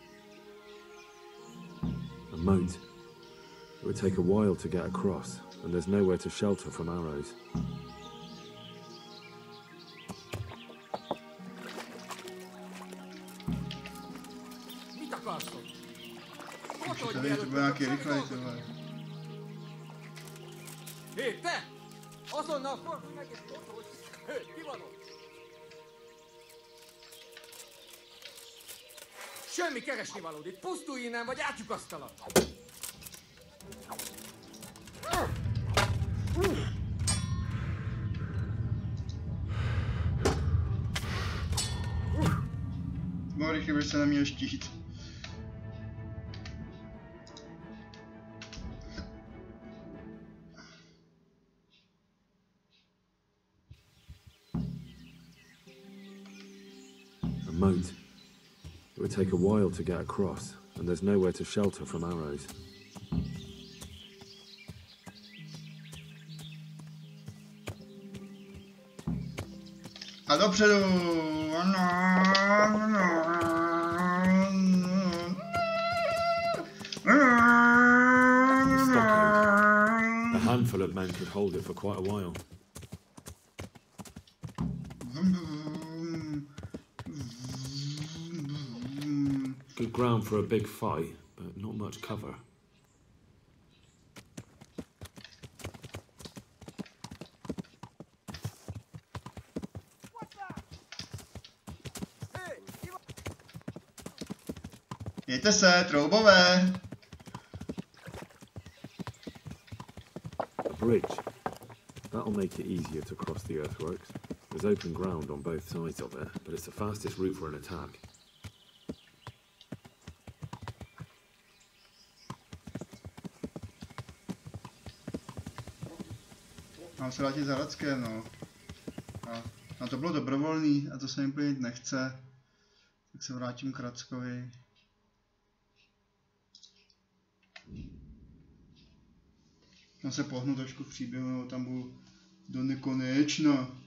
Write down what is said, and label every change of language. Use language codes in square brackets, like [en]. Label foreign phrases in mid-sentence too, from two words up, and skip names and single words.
[en] A moat. It would take a while to get across, and there's nowhere to shelter from arrows. [cs] Ještě tady to bude nějaký rychlej, tohle. [hu] Hé, te! Azonnal fordulj meg és mondd, hogy... Hé, ki van ott? Semmi keresnivalód itt, pusztulj innen, vagy átlyukasztalak! [cs] Mohl rychle by se neměl štít. [en] A moat. It would take a while to get across, and there's nowhere to shelter from arrows. [cs] A dopředu! [en] A handful of men could hold it for quite a while. Good ground for a big fight, but not much cover. [cs] Mějte se, troubové! [en] A bridge. That'll make it easier to cross the earthworks. There's open ground on both sides of it, but it's the fastest route for an attack. [cs] Mám se vrátit za Radské, no. A to bylo dobrovolný a to se mi plnit nechce. Tak se vrátím k Radskovi. Tam se pohnu trošku v příběhu, tam budu do nekonečna.